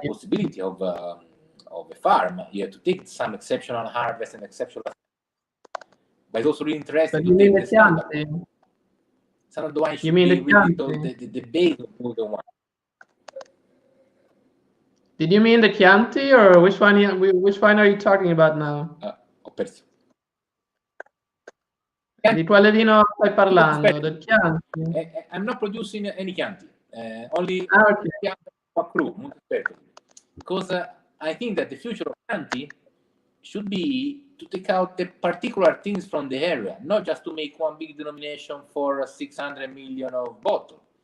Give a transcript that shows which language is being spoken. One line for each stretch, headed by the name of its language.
English: the possibility of a farm. You have to take some exceptional harvest and exceptional, but it's also really interesting to take the standard. Some of the wine should be really the base of all the wine. Did you mean the Chianti, or which one? Which wine are you talking about now?
Italian: Ho perso. Di quale vino stai parlando? Del Chianti?
English: I'm not producing any Chianti, only okay. Chianti Cru, Montespertoli. Because I think that the future of Chianti should be to take out the particular things from the area, not just to make one big denomination for 600 million of bottle.